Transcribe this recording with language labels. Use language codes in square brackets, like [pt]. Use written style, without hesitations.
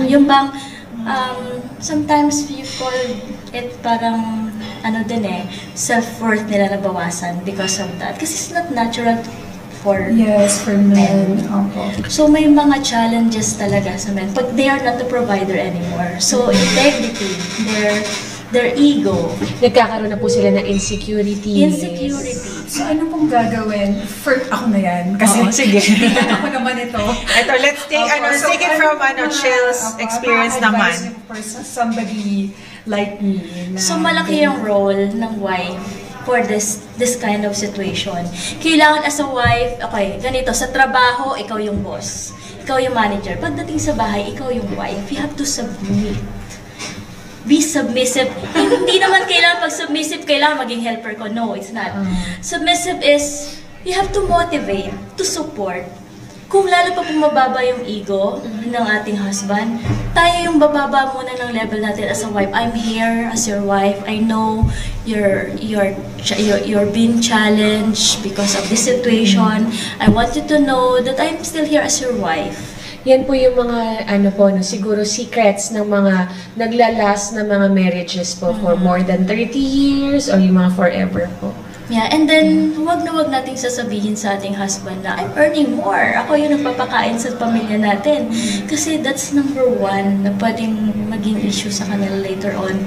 [tl] Yung bang, [en] sometimes you call it parang, self-worth [tl] nila nabawasan [en] because of that. Kasi it's not natural for Yes, for men. [tl] Opo. So, may mga challenges talaga sa men. [en] Pag they are not the provider anymore. So, integrity, their ego, [tl] Nagkakaroon na po sila ng insecurity. [en] insecurity. [tl] So, ano pong gagawin? Ako na yan. Kasi, sige. ako naman ito. [en] Ito, let's take, take it from, Chill's experience naman. For somebody like me. [tl] So, malaki yung role ng wife for this kind of situation. Kailangan [en] as a wife, [tl] okay, ganito, sa trabaho, ikaw yung boss. Ikaw yung manager. Pagdating sa bahay, ikaw yung wife. [en] You have to submit. Be submissive. [tl] Hindi naman kailangan pag submissive, kailangan maging helper ko. [en] No, it's not. Submissive is, you have to motivate, to support. [tl] Kung lalo pa bumababa yung ego ng ating husband, tayo yung bababa muna ng level natin [en] as a wife. I'm here as your wife. I know you're being challenged because of this situation. I want you to know that I'm still here as your wife. [tl] Yan po yung mga, siguro secrets ng mga naglalas na mga marriages po [en] for more than 30 years [tl] or yung mga forever po. [en] Yeah, and then, [tl] wag nating sasabihin sa ating husband na, [en] I'm earning more. [tl] Ako yung nagpapakain sa pamilya natin. Kasi [en] that's number one [tl] na pwedeng maging issue sa kanila [en] later on.